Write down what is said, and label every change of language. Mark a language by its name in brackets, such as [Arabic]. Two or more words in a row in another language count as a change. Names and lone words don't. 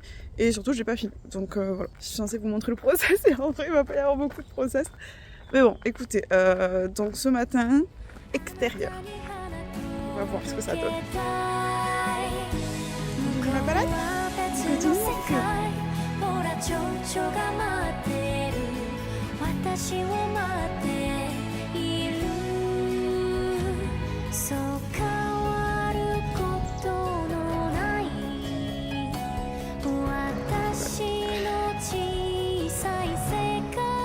[French] Et surtout j'ai pas fini. Donc voilà, je suis censée vous montrer le process et en vrai il va pas y avoir beaucoup de process. Mais bon, écoutez, donc ce matin, extérieur. On va voir ce que ça donne. Donc ma balade, c'est tout le monde que... [Japanese] ほら蝶々が待ってる私を待っているそう変わることのない私の小さい世界